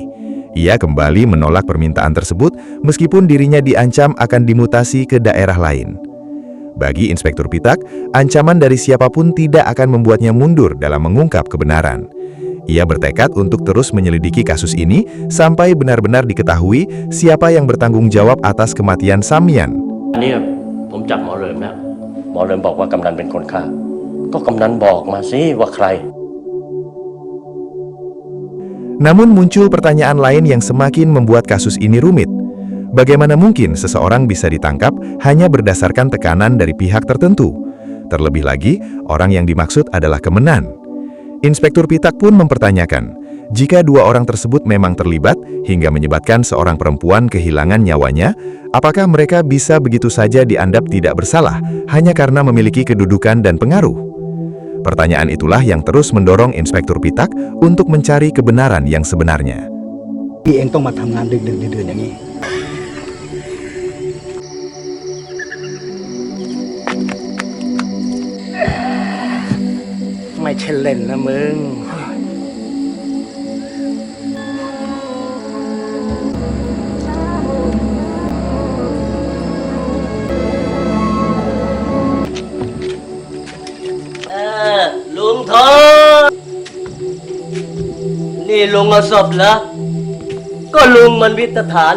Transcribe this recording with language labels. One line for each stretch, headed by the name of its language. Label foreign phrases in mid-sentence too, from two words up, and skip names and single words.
Indonesian: Ia kembali menolak permintaan tersebut meskipun dirinya diancam akan dimutasi ke daerah lain. Bagi Inspektur Pitak, ancaman dari siapapun tidak akan membuatnya mundur dalam mengungkap kebenaran. Ia bertekad untuk terus menyelidiki kasus ini sampai benar-benar diketahui siapa yang bertanggung jawab atas kematian Samyan.
Thai: อันนี้ผมจับหมอเริมแล้วหมอเริมบอกว่ากำนันเป็นคนฆ่าก็กำนันบอกมาสิว่าใคร
Indonesian: Namun muncul pertanyaan lain yang semakin membuat kasus ini rumit. Bagaimana mungkin seseorang bisa ditangkap hanya berdasarkan tekanan dari pihak tertentu? Terlebih lagi, orang yang dimaksud adalah Kemenan. Inspektur Pitak pun mempertanyakan, jika dua orang tersebut memang terlibat hingga menyebabkan seorang perempuan kehilangan nyawanya, apakah mereka bisa begitu saja dianggap tidak bersalah hanya karena memiliki kedudukan dan pengaruh? Pertanyaan itulah yang terus mendorong Inspektur Pitak untuk mencari kebenaran yang sebenarnya.
Thai: พี่เองต้องมาทำงานดึกๆดื่นๆอย่างนี้ ไม่ใช่เล่นนะมึง ลุงทองนี่ลุงเอาศพเหรอ ก็ลุงมันวิตฐาน